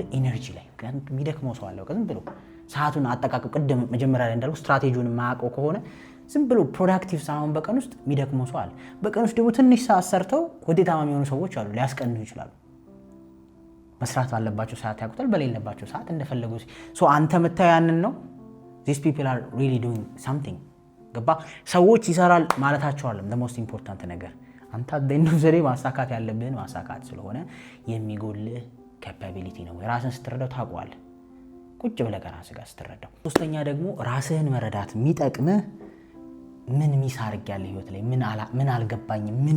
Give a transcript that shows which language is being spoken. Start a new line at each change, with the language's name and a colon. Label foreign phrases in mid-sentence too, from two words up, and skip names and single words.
Amharic: ኢነርጂ ላይ የሚደክመው ሰው አለ። ዝም ብሎ ሰዓቱን አጠቃቀም ቅድም መጀመሪያ ላይ እንዳልኩ ስትራቴጂውን ማያውቀው ከሆነ ዝም ብሎ ፕሮዳክቲቭ ሳይሆን በቀን ውስጥ የሚደክመው ሰው አለ። በቀን ውስጥ ደግሞ ትንሽ ሰዓት ሰርተው ውጤታማ የሚሆኑ ሰዎች አሉ። ሊያስቀንሱ ይችላሉ። መስራት ባለባቸው ሰዓት ያውቁታል፣ በሌለባቸው ሰዓት እንደፈለጉ። አንተ የምታየው ያንን ነው።
English: these people are really doing something።
Amharic: ገባ? ሰዎች ይሰራል ማለታቸው አይደለም
English: the most important
Amharic: ነገር። አንተ እንደው ዘሬ ማሳካት ያለብህን ማሳካት ስለሆነ የሚጎልህ ካፓቢሊቲ ነው። ራስን ስትረዳው ታውቀዋለህ። ቁጭ ብለህ ከራስህ ጋር ስትረዳው። ሶስተኛ ደግሞ ራስህን መረዳት የሚጠቅምህ ምን ሚስ አድርጌያለሁ ህይወት ላይ ምን አልገባኝም ምን